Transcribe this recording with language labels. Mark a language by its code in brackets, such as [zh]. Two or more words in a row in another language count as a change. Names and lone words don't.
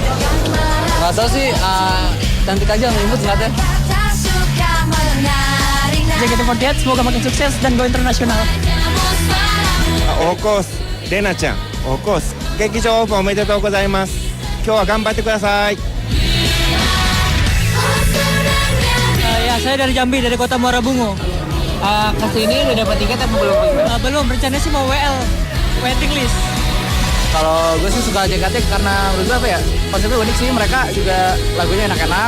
[id] Nggak tahu sih, cantik aja, imut ngeliatnya. JKT48 semoga makin sukses dan [en] go internasional. [ja] Okos, Dena-chan, Okos, 劇場オープンおめでとうございます. 今日は頑張ってください. [id] Ya, saya dari Jambi, dari kota Muara Bungo. Kesini udah dapat tiket apa belum? Belum, rencananya sih mau WL, [en] waiting list. [id] Kalau gue sih suka JKT karena menurut gue apa ya, konsepnya unik sih, mereka juga lagunya enak-enak.